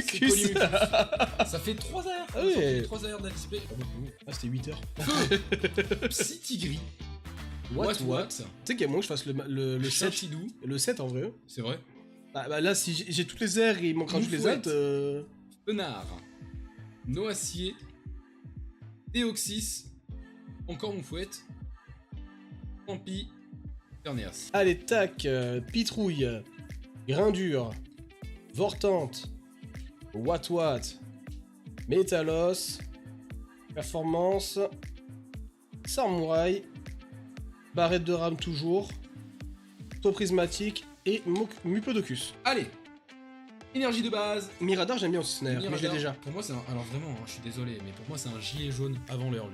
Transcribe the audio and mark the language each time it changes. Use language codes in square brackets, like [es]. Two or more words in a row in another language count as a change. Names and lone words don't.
[fr] c'est Polymucus. Ça fait 3 AR. Ah ouais. 3 AR d'un display. Ah, c'était 8 heures. Psytigris. [en] What? [fr] Tu Tu sais qu'il y a moins que je fasse le 7. Chachidou. Le 7 en vrai. C'est vrai. Bah là, si j'ai toutes les airs et il manquera juste les Moufouette. autres. Penard. Noacier. Déoxys. Encore Moufouette. Pampi. Terneas. Allez, tac. Pitrouille. Grindure. Vortante. Wat. Métalos. Performance. Samouraï. Barrette de rame toujours. Taux prismatique. Et Mupodocus. Allez. Énergie de base. Mirador, j'aime bien aussi Snaire, mais je l'ai Mirador. déjà. Pour moi, c'est un. Alors vraiment, hein, je suis désolé, mais pour moi, c'est un gilet jaune avant l'heure, lui.